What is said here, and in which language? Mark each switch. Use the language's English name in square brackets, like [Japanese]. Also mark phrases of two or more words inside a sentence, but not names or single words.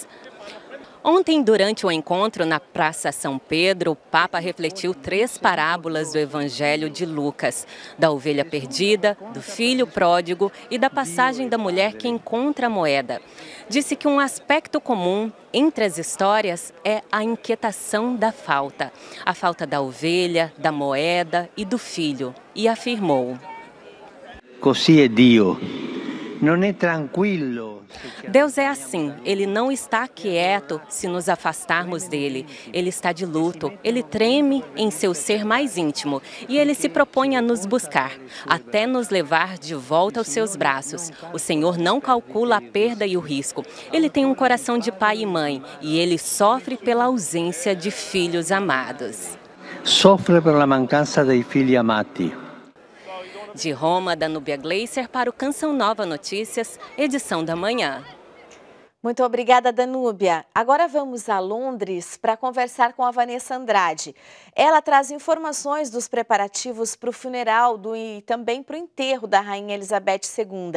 [Portuguese] Ontem, durante o encontro na Praça São Pedro, o Papa refletiu 3 parábolas do Evangelho de Lucas, da ovelha perdida, do filho pródigo e da passagem da mulher que encontra a moeda. Disse que um aspecto comum entre as histórias é a inquietação da falta. A falta da ovelha, da moeda e do filho. E afirmou: [Italian] Così è Dio. Non è tranquillo. [Portuguese] Deus é assim, Ele não está quieto se nos afastarmos dele. Ele está de luto, Ele treme em seu ser mais íntimo e Ele se propõe a nos buscar, até nos levar de volta aos seus braços. O Senhor não calcula a perda e o risco. Ele tem um coração de pai e mãe e Ele sofre pela ausência de filhos amados. [Italian] Sofre per la mancanza dei figli amati. [Portuguese] De Roma, Danúbia Gleiser para o Canção Nova Notícias, edição da manhã. Muito obrigada, Danúbia. Agora vamos a Londres para conversar com a Vanessa Andrade. Ela traz informações dos preparativos para o funeral e também para o enterro da Rainha Elizabeth II.